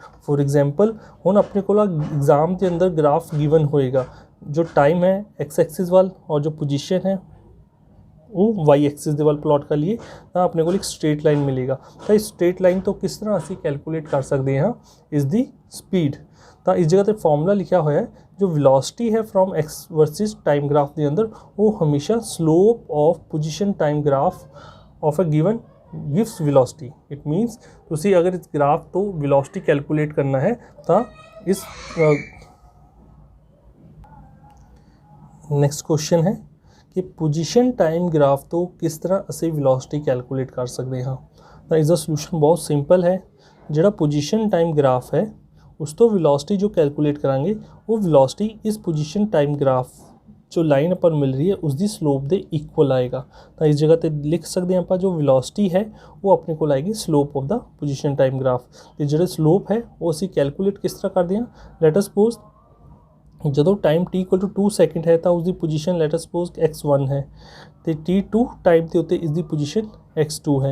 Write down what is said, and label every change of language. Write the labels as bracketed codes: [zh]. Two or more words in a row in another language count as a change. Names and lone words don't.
[en] for example [hi] हुण अपने को एग्जाम के अंदर ग्राफ गिवन होएगा जो टाइम है [en] x axis [hi] वाल और जो पोजीशन है वो [en] y axis [hi] के वाल प्लॉट कर लिए तो अपने को एक [en] straight line [hi] मिलेगा। तो इस [en] straight line [hi] तो किस तरह असी कैलकुलेट कर सकते हैं इसकी स्पीड। तो इस जगह पर फॉर्मूला लिखा हुआ है जो [en] velocity है from x versus time graph [pa] ਦੇ ਅੰਦਰ ਉਹ ਹਮੇਸ਼ਾ [en] slope of position time graph of a given gives velocity. it means [pa] ਤੁਸੀਂ ਅਗਰ ਇਸ ਗ੍ਰਾਫ ਤੋਂ [en] velocity calculate [pa] ਕਰਨਾ ਹੈ ਤਾਂ ਇਸ [en] next question [pa] ਹੈ ਕਿ [en] position time graph [pa] ਤੋਂ ਕਿਸ ਤਰ੍ਹਾਂ ਅਸੀਂ [en] velocity calculate [pa] ਕਰ ਸਕਦੇ ਹਾਂ। ਤਾਂ ਇਸ ਦਾ ਸੋਲੂਸ਼ਨ ਬਹੁਤ ਸਿੰਪਲ ਹੈ। ਜਿਹੜਾ [en] position time graph [pa] ਹੈ ਉਸ ਤੋਂ velocity ਜੋ ਕੈਲਕੂਲੇਟ ਕਰਾਂਗੇ ਉਹ velocity ਇਸ [en] position time graph [hi] जो लाइन अपन मिल रही है उसकी स्लोप के इक्वल आएगा। तो इस जगह पर लिख सकते हैं आप जो वेलोसिटी है वो अपने को आएगी [en] slope of the position time graph. [hi] तो जो स्लोप है वो असी कैलकुलेट किस तरह करते हैं। [en] let us suppose [hi] जो टाइम t [en] equal to [hi] 2 सेकंड है तो उसकी पोजीशन [en] let us suppose [hi] x1 है तो t2 टाइम के उत्ते इसकी पोजीशन x2 है।